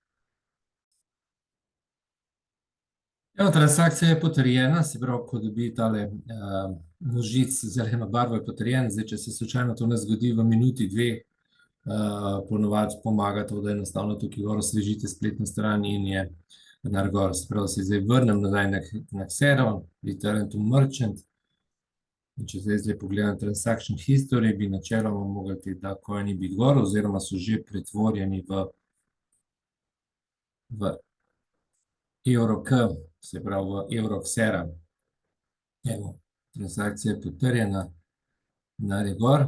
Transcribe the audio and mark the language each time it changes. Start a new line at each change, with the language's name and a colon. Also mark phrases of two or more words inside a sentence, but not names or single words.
Slovenian: Evo, transakcija je potrjena, se pravi, ko dobi tale nožic zeleno barvo je potrjen. Zdaj, če se slučajno to ne zgodi v minuti, dve, ponovadi pomaga to, da enostavno tukaj gor osvežite spletno stran in je denar gor. Se pravi, se zdaj vrnem nazaj na Xero,
English: return to merchant.
Slovenian: In če zdaj pogledam
English: transaction history,
Slovenian: bi načeloma mogli ti Darkcoini biti gor, oziroma so že pretvorjeni v EUROK, se pravi v evro Xera. Evo, transakcija je potrjena, denar je gor.